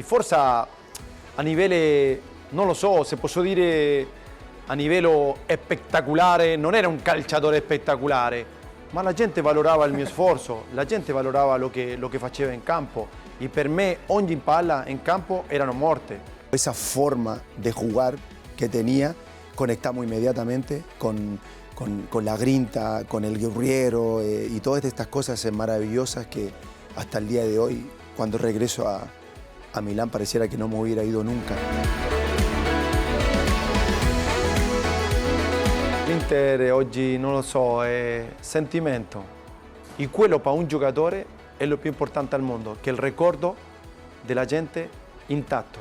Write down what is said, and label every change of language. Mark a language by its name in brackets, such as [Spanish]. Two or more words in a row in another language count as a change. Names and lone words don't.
[Italian] Forse a livello, non lo so se posso dire a livello spettacolare, non era un calciatore spettacolare, ma la gente valorava il mio sforzo, la gente valorava lo che faceva in campo e per me ogni palla in campo erano morte. [Spanish] Esa forma de jugar que tenía, conectamos inmediatamente con la grinta, con el guerriero y todas estas cosas maravillosas que hasta el día de hoy, cuando regreso a Milán, pareciera que no me hubiera ido nunca. [Italian] L'Inter oggi, non lo so, è sentimento. E quello per un giocatore è lo più importante al mondo, che è il ricordo della gente intatto.